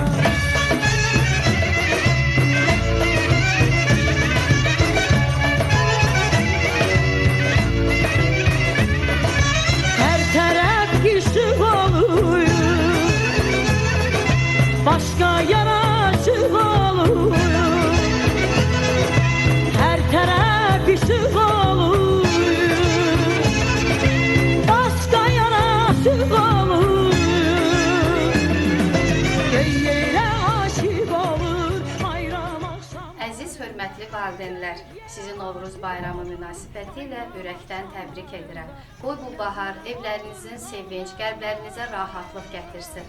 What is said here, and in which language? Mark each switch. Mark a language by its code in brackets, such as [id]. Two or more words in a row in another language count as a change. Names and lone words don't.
[az] Her taraf işıq olur, başka yaraşıq olur. Her taraf işıq olur, başka yaraşıq olur. Göy yerə aşıq olur bayram akşam. Əziz, hörmətli valideynlər, sizi Novruz bayramı münasibətilə ürəkdən təbrik edirəm. Qoy bu bahar evlərinizin sevinç, qəlblərinizə rahatlıq gətirsin.